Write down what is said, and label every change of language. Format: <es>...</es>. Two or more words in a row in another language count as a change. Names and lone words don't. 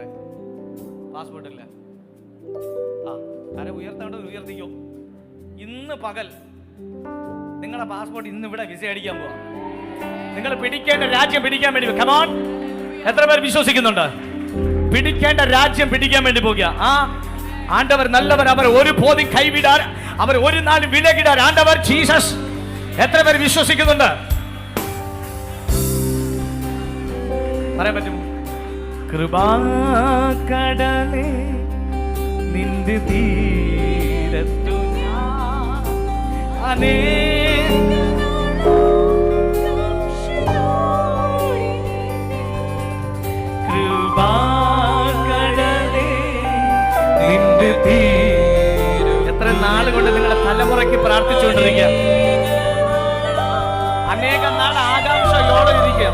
<ml>പാസ്പോർട്ട് ഇല്ല. കരം ഉയർത്തേണ്ടത് ഉയർത്തിക്കോ. ഇന്ന് പകൽ നിങ്ങളുടെ പാസ്പോർട്ട് ഇന്ന് ഇവിടെ വിസ അടിക്കാൻ പോവാ. നിങ്ങൾ പിടിക്കേണ്ട രാജ്യം പിടിക്കാൻ വേണ്ടി. കമോൺ. എത്ര പേർ വിശ്വസിക്കുന്നുണ്ട്? പിടിക്കേണ്ട രാജ്യം പിടിക്കാൻ വേണ്ടി പോകുക.</ml> <ta>ஆண்டவர் நல்லவர், அவர் ஒருபோதும் கைவிடார், அவர் ஒரு நாள் விலகிடார். ஆண்டவர் ஜீசஸ்.</ta> <ml>എത്ര പേർ വിശ്വസിക്കുന്നുണ്ട്? പറയാൻ പറ്റും? കൃപാകടലേ നിന്റെ തീരത്തു ഞാൻ എത്ര നാളുകൊണ്ട് നിങ്ങളുടെ തലമുറയ്ക്ക് പ്രാർത്ഥിച്ചുകൊണ്ടിരിക്കുക, അനേകം നാൾ ആകാംക്ഷയോടെ ഇരിക്കുക.</ml>